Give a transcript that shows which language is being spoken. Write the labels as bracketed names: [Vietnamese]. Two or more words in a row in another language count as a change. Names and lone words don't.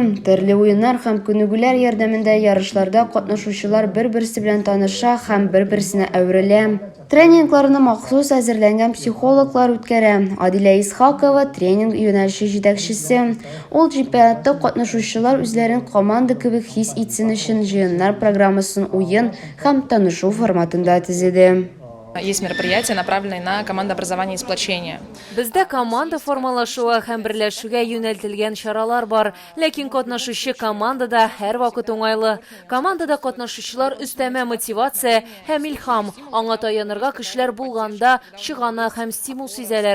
[Tatar] Төрле уеннар һәм күнегүләр ярдәмендә ярышларда катнашучылар бер-берсе белән таныша һәм бер-берсенә әверелә. Тренингларны махсус әзерләнгән психологлар үткәрә. Адилә Исхакова тренинг юнәлеше җитәкчесе. Ул чемпионатта катнашучылар үзләрен команда кебек хис итсен өчен җыеннар программасын уен һәм танышу форматында төзеде. [Russian] Есть мероприятия, направленные на командообразование и сплочение. [Tatar] Бездә команда формалашуы һәм берләшүгә юнәлтелгән чаралар бар, ләкин катнашучы командада һәр вакыт уңайлы. Командада катнашучылар өстәмә мотивация һәм илһам, аңа таянырга кешеләр булганда чыгана һәм стимул сизәләр.